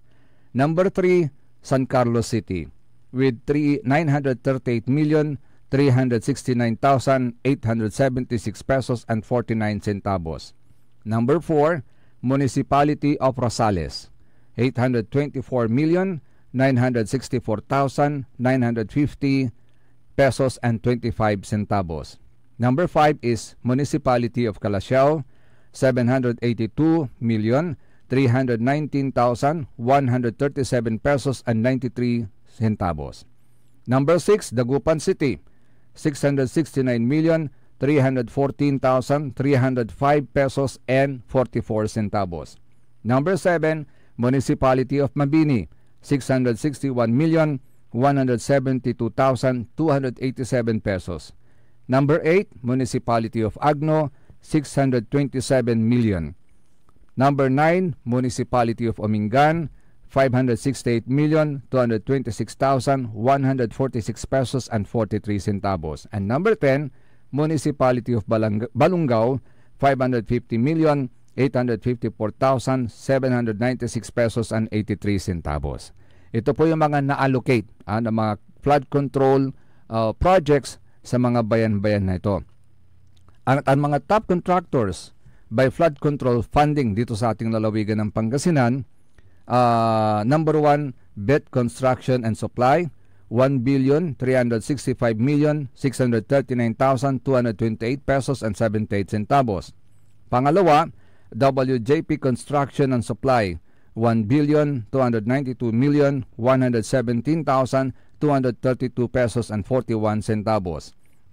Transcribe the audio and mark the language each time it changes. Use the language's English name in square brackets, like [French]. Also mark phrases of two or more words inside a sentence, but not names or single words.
[English] Number 3, San Carlos City with 938,369,876 pesos and 49 centavos. Number 4, Municipality of Rosales, 824,964,950 pesos and 25 centavos. Number 5 is Municipality of Calasiao, 782,319,137 pesos and 93 centavos. Number 6, Dagupan City, 669,314,305 pesos and 44 centavos. Number 7, Municipality of Mabini, 661,172,287 pesos. Number 8, Municipality of Agno, 627 million. Number 9, Municipality of Omingan, 568,226,146 pesos and 43 centavos. And number 10, Municipality of Balungao, 550,854,796 pesos and 83 centavos. [Filipino] Ito po yung mga na-allocate ng mga [English] flood control projects [Filipino] sa mga bayan-bayan na ito. Ang mga [English] top contractors by flood control funding [Filipino] dito sa ating lalawigan ng Pangasinan, [English] number 1, Bet Construction and Supply, 1,365,639,228 pesos and 78 centavos. Pangalawa, WJP Construction and Supply, 1,292,117,232 pesos and 41 centavos.